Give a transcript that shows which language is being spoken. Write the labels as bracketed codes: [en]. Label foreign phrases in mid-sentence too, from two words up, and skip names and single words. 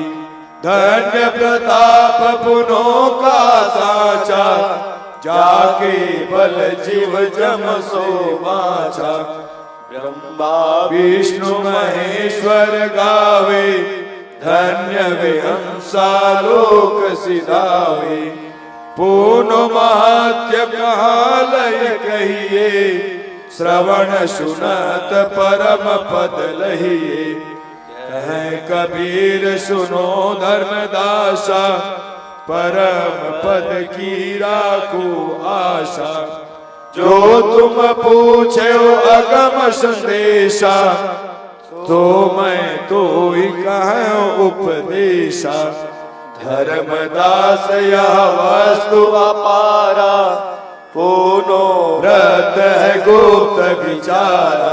[hi] धन्य प्रताप पुनों का साचा, जाके बल जीव जम सो बाचा। ब्रह्मा विष्णु महेश्वर गावे, धन्य वे हंसा लोक सिधावे। पूर्ण महत्य कहाँ लय कहिए, श्रवण सुनत परम पद लहिए। कहे कबीर सुनो धर्मदासा, परम पद की राखो आशा। जो तुम पूछे हो अगम संदेशा, तो मैं तो ही कहूँ उपदेशा। धर्मदास यह वस्तु अपारा, पूनो व्रत है गुप्त विचारा।